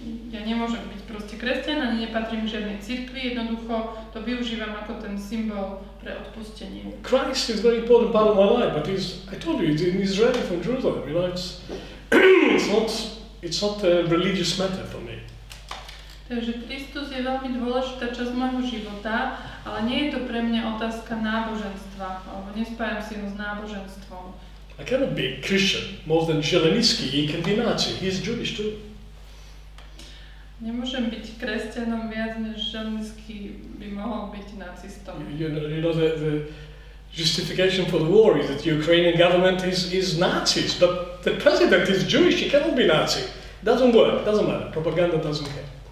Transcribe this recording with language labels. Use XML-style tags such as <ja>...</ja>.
<sk>Ja nemôžem byť proste kresťan, ani nepatrím žiadnej cirkvi, jednoducho to využívam ako ten symbol pre odpustenie.</sk> <en>Christ is a very important part of my life, but I told you, it's in Israel from Jerusalem, you know, it's not a religious matter for me.</en> <sk>Takže Kristus je veľmi dôležitá časť môjho života, ale nie je to pre mňa otázka náboženstva, alebo nespájam si ho s náboženstvom.</sk> <en>I cannot be a Christian more than Zelensky, he can be Nazi, he's Jewish too.</en> <sk>Nemôžem byť kresťanom viac, než Zelensky by mohol byť nacistom.</sk> <en>You know the justification for the war is that the Ukrainian government is Nazis, but the president is Jewish, he cannot be Nazi. Doesn't work, doesn't matter, propaganda doesn't care.</en>